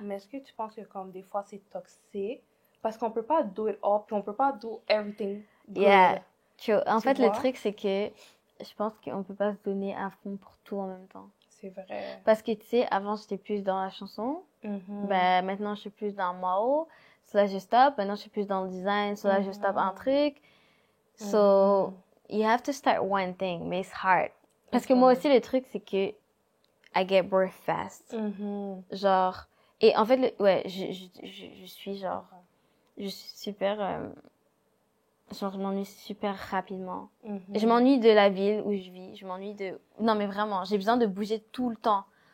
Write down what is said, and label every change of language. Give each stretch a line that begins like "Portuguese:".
French: Mais est-ce que tu penses que comme des fois c'est toxique? Parce qu'on peut pas
English: do it all,
French: puis on peut pas
English: do everything good. Yeah.
French: En fait, vois? le truc, c'est que je pense qu'on peut pas se donner à fond pour tout en même temps. C'est vrai. Parce que, tu sais, avant, j'étais plus dans la chanson. Ben, maintenant, je suis plus dans le model. So là, je stop. Maintenant, je suis plus dans le design. So là, je stop un truc.
English: So, you have to start one thing,
French: mais
English: it's hard.
French: Parce que moi aussi, le truc, c'est que
English: I get bored fast.
French: Genre, et en fait, je suis genre, je suis super, genre, je m'ennuie super rapidement. Je m'ennuie de la ville où je vis. Je m'ennuie de, non, mais vraiment, j'ai besoin de bouger tout le temps.